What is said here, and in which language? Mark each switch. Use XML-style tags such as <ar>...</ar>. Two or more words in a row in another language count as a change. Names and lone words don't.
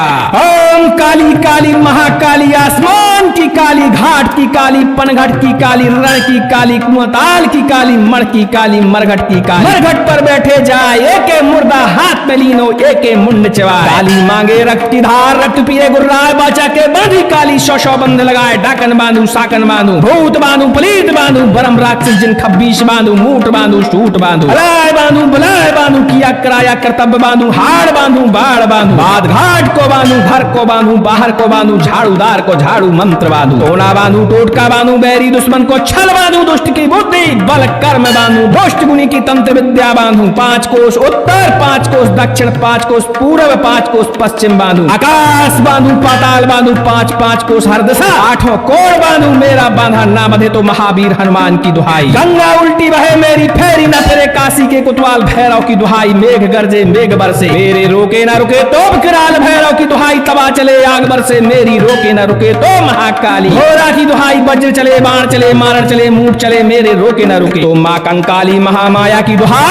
<hi>ओम काली काली महाकाली, आसमान की काली, घाट की काली, पनघट की काली, रण की काली, कुआंताल की काली, मण की काली, मरघट की काली। मरघट पर बैठे जाए, एके मुर्दा हाथ में लीनो, एके मुंड चबाए। काली मांगे रक्त की धार, रक्त पिए गुर्राए। बाचा के बांधी काली, 100 बंद लगाए। डाकन बांधू साकन बांधू, भूत बांधू पलीत बांधू, बरम राक्षस जिन 26 बांधू। मूठ बांधू सूट बांधू, अलाय बांधू बुलाए बांधू। किया कराया कर्तव्य बांधू, हाड़ बांधू बाढ़ बांधू। बाद घाट को बांधू, घर को बांधू, बाहर को बांधू। झाड़ूदार को झाड़ू मंत्र बांधू, टोना बांधू टोटका बांधू। बैरी दुश्मन को छल बांधू, दुष्ट की बुद्धि बल कर्म बांधू। दुष्ट गुनी की तंत्र विद्या बांधू। 5 कोस उत्तर, 5 कोस दक्षिण, 5 कोस पूर्व, 5 कोस पश्चिम बांधू। आकाश बांधू, पाताल बांधू, 5-5 कोस हर दिशा, 8 कोण बांधू। मेरा बांधा ना बंधे तो महावीर हनुमान की दुहाई। गंगा उल्टी बहे मेरी फेरी न फिरे, काशी के कोतवाल भैरव की दुहाई। मेघ गरजे मेघ बरसे, मेरे रोके ना रुके तो विकराल भैरव की दुहाई। तवा चले आग बरसे, मेरी रोके ना रुके तो महाकाली घोरा की दुहाई। वज्र चले बाण चले मारण चले मूठ चले, मेरे रोके ना रुके तो माँ कंकाली महामाया की दुहाई।</hi>